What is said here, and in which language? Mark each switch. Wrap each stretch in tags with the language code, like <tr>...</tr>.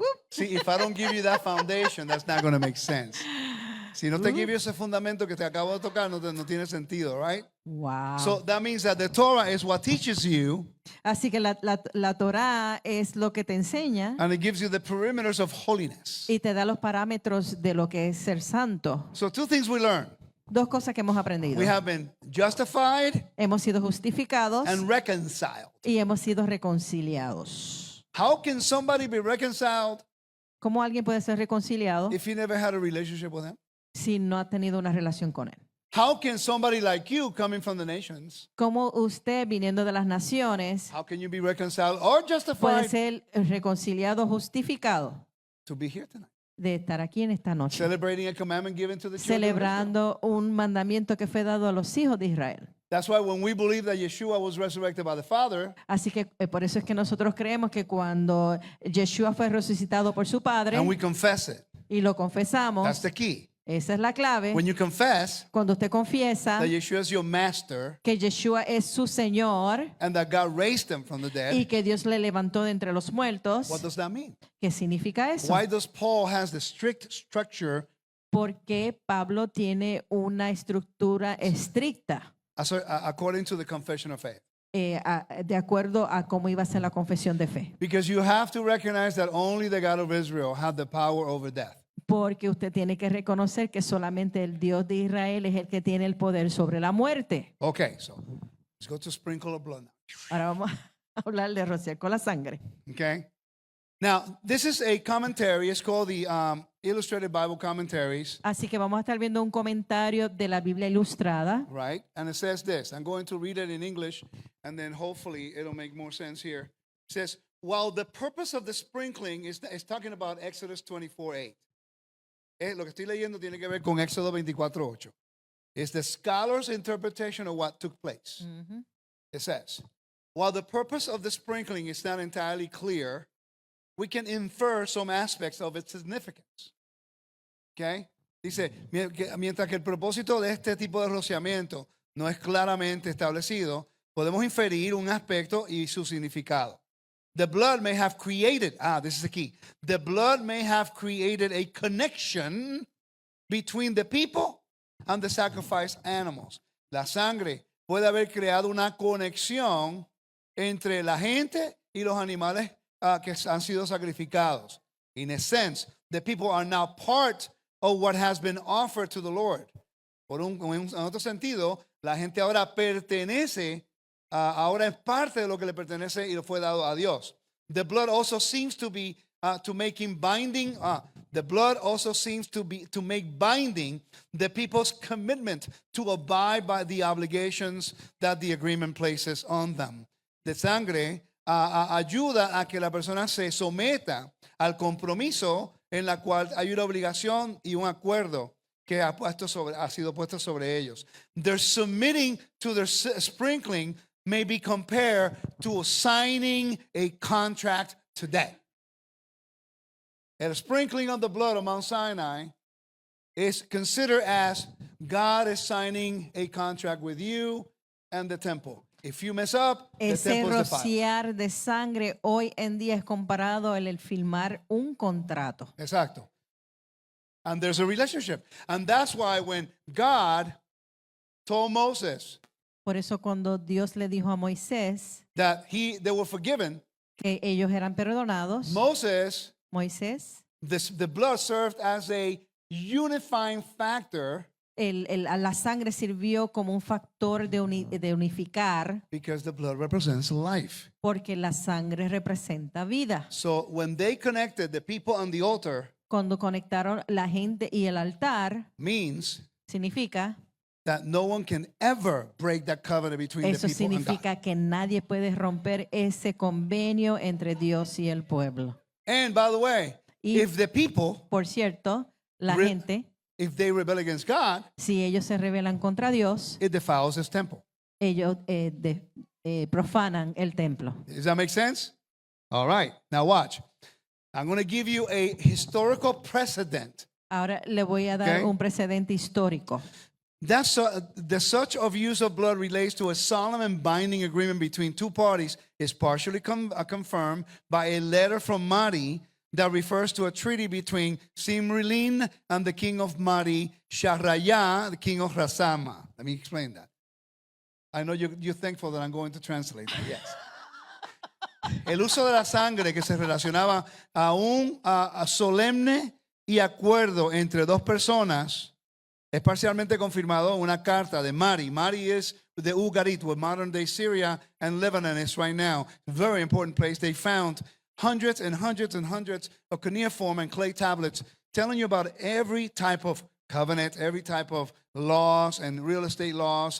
<en>See, if I don't give you that foundation, that's not going to make sense.</en> <es>Si no te</es> <en>give you</en> <es>ese fundamento que te acabo de tocar, no tiene sentido,</es> <en>right? Wow. So that means that the Torah is what teaches you,</en> <es>Así que la Torá es lo que te enseña</es> <en>and it gives you the perimeters of holiness.</en> <es>y te da los parámetros de lo que es ser santo.</es> <en>So two things we learn.</en> <es>Dos cosas que hemos aprendido.</es> <en>We have been justified</en> <es>Hemos sido justificados</es> <en>and reconciled.</en> <es>y hemos sido reconciliados.</es> <en>How can somebody be reconciled</en> <es>¿Cómo alguien puede ser reconciliado</es> <en>if he never had a relationship with him?</en> <es>si no ha tenido una relación con él?</es> <en>How can somebody like you coming from the nations,</en> <es>¿Cómo usted, viniendo de las naciones,</es> <en>how can you be reconciled or</en> <es>puede</es> <en>justified</en> <es>ser reconciliado, justificado</es> <en>to be here tonight?</en> <es>de estar aquí en esta noche?</es> <en>Celebrating a commandment given to the children of Israel.</en> <es>Celebrando un mandamiento que fue dado a los hijos de Israel.</es> <en>That's why when we believe that Yeshua was resurrected by the Father,</en> <es>Así que por eso es que nosotros creemos que cuando Yeshua fue resucitado por su Padre</es> <en>and we confess it,</en> <es>y lo confesamos,</es> <en>that's the key.</en> <es>esa es la clave.</es> <en>When you confess</en> <es>Cuando usted confiesa</es> <en>that Yeshua is your master</en> <es>que Yeshua es su Señor</es> <en>and that God raised him from the</en> <es>y</es> <en>dead,</en> <es>que Dios le levantó de entre los muertos,</es> <en>what does that mean?</en> <es>¿qué significa eso?</es> <en>Why does Paul has the strict structure</en> <es>Porque Pablo tiene una estructura estricta</es> <en>according to the confession of faith?</en> <es>de acuerdo a cómo iba a ser la confesión de fe.</es> <en>Because you have to recognize that only the God of Israel had the power over death.</en> <es>Porque usted tiene que reconocer que solamente el Dios de Israel es el que tiene el poder sobre la muerte.</es> <en>Okay, so let's go to sprinkle of blood now.</en> <es>Ahora vamos a hablar de rociar con la sangre.</es> <en>Okay? Now, this is a commentary. It's called the Illustrated Bible Commentaries,</en> <es>Así que vamos a estar viendo un comentario de la Biblia ilustrada.</es> <en>right? And it says this. I'm going to read it in English, and then hopefully it'll make more sense here. It says, while the purpose of the sprinkling is talking about Exodus 24:8.</en> <es>Lo que estoy leyendo tiene que ver con Éxodo 24:8.</es> <en>It's the scholar's interpretation of what took place. It says, while the purpose of the sprinkling is not entirely clear, we can infer some aspects of its significance. Okay?</en> <es>Dice, mientras que el propósito de este tipo de rociamiento no es claramente establecido, podemos inferir un aspecto y su significado.</es> <en>The blood may have created, this is the key. The blood may have created a connection between the people and the sacrificed animals.</en> <es>La sangre puede haber creado una conexión entre la gente y los animales que han sido sacrificados.</es> <en>In a sense, the people are now part of what has been offered to the Lord.</en> <es>En otro sentido, la gente ahora pertenece, ahora es parte de lo que le pertenece y le fue dado a Dios.</es> <en>The blood also seems to be to making binding. The blood also seems to make binding the people's commitment to abide by the obligations that the agreement places on them.</en> <es>De sangre ayuda a que la persona se someta al compromiso en la cual hay una obligación y un acuerdo que ha sido puesto sobre ellos.</es> <en>Their submitting to their sprinkling may be compared to signing a contract today. The sprinkling of the blood of Mount Sinai is considered as God is signing a contract with you and the temple. If you mess up, the</en> <es>Ese</es> <en>temple is defiled.</en> <es>rociar de sangre hoy en día es comparado al firmar un contrato. Exacto.</es> <en>And there's a relationship. And that's why when God told Moses</en> <es>Por eso cuando Dios le dijo a Moisés</es> <en>that they were forgiven,</en> <es>que ellos eran perdonados, Moisés,</es> <en>the blood served as a unifying factor</en> <es>la sangre sirvió como un factor de unificar</es> <en>because the blood represents life.</en> <es>porque la sangre representa vida.</es> <en>So when they connected the people on the altar,</en> <es>Cuando conectaron la gente y el altar,</es> <en>means</en> <es>significa,</es> <en>that no one can ever break that covenant between</en> <es>eso</es> <en>the people and God.</en> <es>significa que nadie puede romper ese convenio entre Dios y el pueblo.</es> <en>And by the way,</en> <es>Y-</es> <en>if the people,</en> <es>Por cierto, la Re- gente,</es> <en>if they rebel against God,</en> <es>si ellos se rebelan contra Dios,</es> <en>it defiles his temple.</en> <es>ellos profanan el templo.</es> <en>Does that make sense? All right. Now watch. I'm going to give you a historical precedent.</en> <es>Ahora le voy a dar</es> <en>Okay.</en> <es>un precedente histórico.</es> <en>The such of use of blood relates to a solemn and binding agreement between two parties is partially confirmed by a letter from Mari that refers to a treaty between Simrilin and the king of Mari, Shahraya, the king of Rasama. Let me explain that. I know you're thankful that I'm going to translate that, yes.</en> <es>El uso de la sangre que se relacionaba a un solemne y acuerdo entre dos personas es parcialmente confirmado en una carta de Mari.</es> <en>Mari is the Ugarit, where modern day Syria and Lebanon is right now. Very important place. They found hundreds and hundreds and hundreds of cuneiform and clay tablets telling you about every type of covenant, every type of laws and real estate laws.</en>